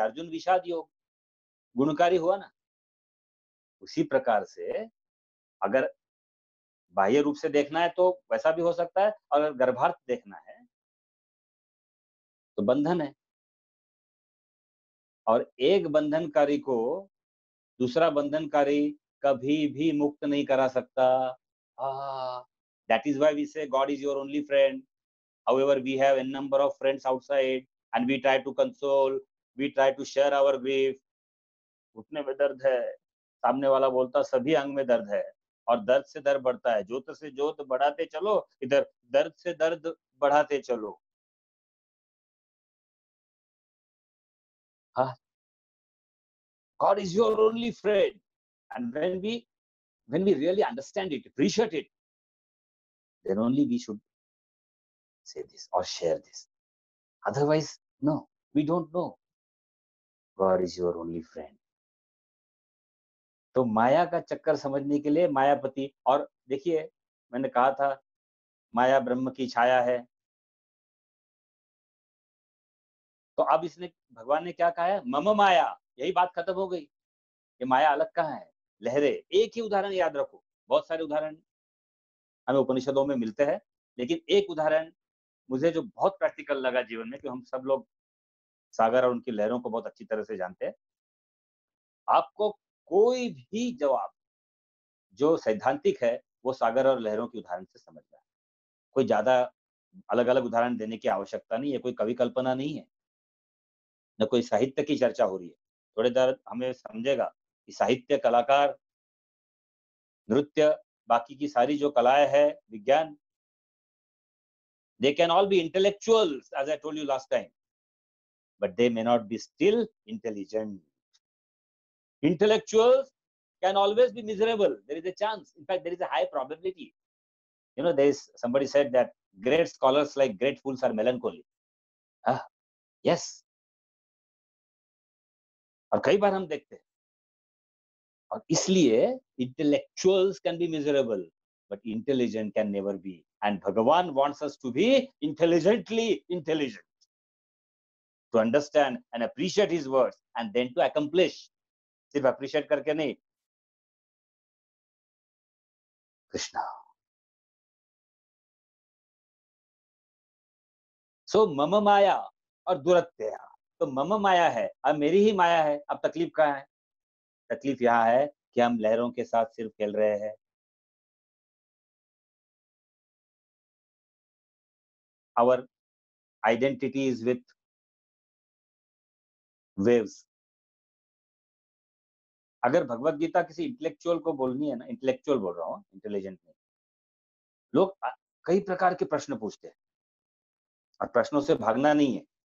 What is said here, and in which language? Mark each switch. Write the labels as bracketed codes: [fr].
[hi] अर्जुन विषाद योग गुणकारी हुआ ना? उसी प्रकार से अगर बाह्य रूप से देखना है तो वैसा भी हो सकता है, और अगर गर्भार्थ देखना है, तो बंधन है। और एक बंधनकारी को दूसरा बंधनकारी कभी भी मुक्त नहीं करा सकता। [en] That is why we say God is your only friend. However, we have n number of friends outside and we try to console, we try to share our grief. [hi] घुटने में दर्द है, सामने वाला बोलता सभी अंग में दर्द है, और दर्द से दर्द बढ़ता है। जोत से जोत बढ़ाते चलो, इधर दर्द से दर्द बढ़ाते चलो। [en] हाँ, God is your only friend. And when we really understand it, appreciate it, then only we should say this or share this. Otherwise, no, we don't know. God is your only friend. [hi] तो माया का चक्कर समझने के लिए मायापति, और देखिए मैंने कहा था माया ब्रह्म की छाया है। तो अब इसने भगवान ने क्या कहा है? मम माया, यही बात खत्म हो गई। ये माया अलग कहाँ है? लहरें। एक ही उदाहरण याद रखो, बहुत सारे उदाहरण हमें उपनिषदों में मिलते हैं, लेकिन एक उदाहरण मुझे जो बहुत प्रैक्टिकल लगा जीवन में, कि हम सब लोग सागर और उनकी लहरों को बहुत अच्छी तरह से जानते हैं। आपको कोई भी जवाब जो सैद्धांतिक है, वो सागर और लहरों के उदाहरण से समझना है। कोई ज़्यादा अलग-अलग उदाहरण देने की आवश्यकता नहीं है, कोई कवि कल्पना नहीं है, न कोई साहित्य की चर्चा हो रही है। थोड़ी देर हमें समझेगा कि साहित्य, कलाकार, नृत्य, बाकी की सारी जो कलाएँ हैं, विज्ञान, [en] they can all be intellectuals as I told you last time, but they may not be still intelligent. Intellectuals can always be miserable. There is a chance. In fact, there is a high probability. You know, there is somebody said that great scholars like great fools are melancholy. हाँ, yes. [hi] और कई बार हम देखते हैं, और इसलिए [en] intellectuals can be miserable, but intelligent can never be. And Bhagavan wants us to be intelligently intelligent, to understand and appreciate his words, and then to accomplish. [hi] सिर्फ appreciate करके नहीं, कृष्णा। सो मम माया और दुरत्यया। तो मम माया है, अब मेरी ही माया है। अब तकलीफ कहाँ है? तकलीफ यहाँ है कि हम लहरों के साथ सिर्फ खेल रहे हैं। [en] Our identity is with waves. [hi] अगर भगवत गीता किसी इंटेलेक्चुअल को बोलनी है ना, इंटेलेक्चुअल बोल रहा हूँ, इंटेलिजेंट नहीं। लोग कई प्रकार के प्रश्न पूछते हैं, और प्रश्नों से भागना नहीं है।